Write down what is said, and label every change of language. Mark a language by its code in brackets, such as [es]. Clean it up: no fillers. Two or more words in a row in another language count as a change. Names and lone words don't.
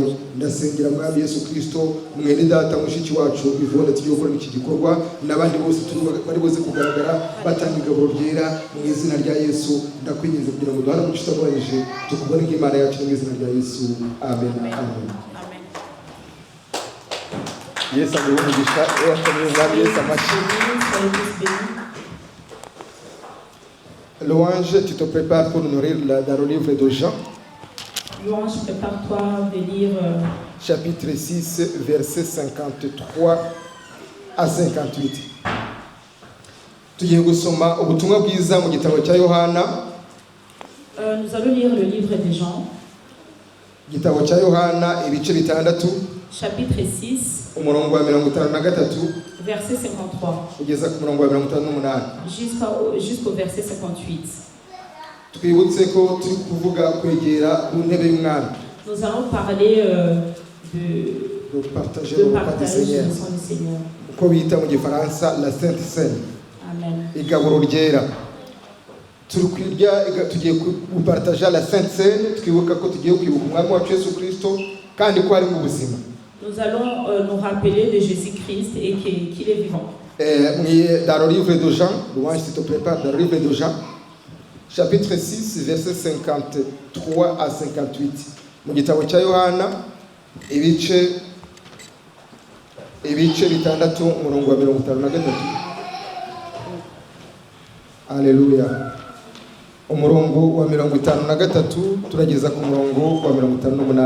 [rw] Ndasengera Mwami Yesu Kristo, mwene data mushiki wacu Yvonne tugiye gukora iki gikorwa, n'abandi bose bari buze kugaragara batanga igaburo ryera mu izina rya Yesu. Ndakwinginze kugira ngo duhane umugisha utabarije, tukubone nk'Imana yacu mu izina rya Yesu. Amen. Amen. Yesu aguhe umugisha. Yesu amashyi. [fr] Louange, tu te prépares pour nous nourrir dans le livre de Jean. Louange, prépare-toi de lire chapitre 6, versets 53 à 58. [rw] Tugiye gusoma ubutumwa bwiza mu gitabo cya Yohana. [fr] Nous allons lire le livre de Jean. [rw] Gitabo cya Yohana ibice bitandatu. [fr] Chapitre 6. [rw] Umurongo wa 53. [fr] Verset 53. [rw] Kugeza ku murongo wa 58. [fr] Jusqu'au verset 58. [rw] Twibutse ko turi kuvuga kwegera ku ntebe y'Umwami. [fr] Nous allons parler de partager le repas du Seigneur. [rw] Uko bita mu Gifaransa [fr] la Sainte Seine. [rw] Amen. Igaburo ryera. Tugiye kupartager [fr] la Sainte Seine, [rw] twibuka ko tugiye kwibuka Umwami wacu Yesu Kristo kandi ko ari mu buzima. [fr] Nous allons nous rappeler de Jésus-Christ et qu'il est vivant. Dans le livre de Jean, Louange, si tu te prépares, dans le livre de Jean, chapitre 6 verset 53 à 58 [rw] mu gitabo cya Yohana ibice bitandatu umurongo wa 53. Haleluya. Umurongo wa 53 turageza ku murongo wa 58.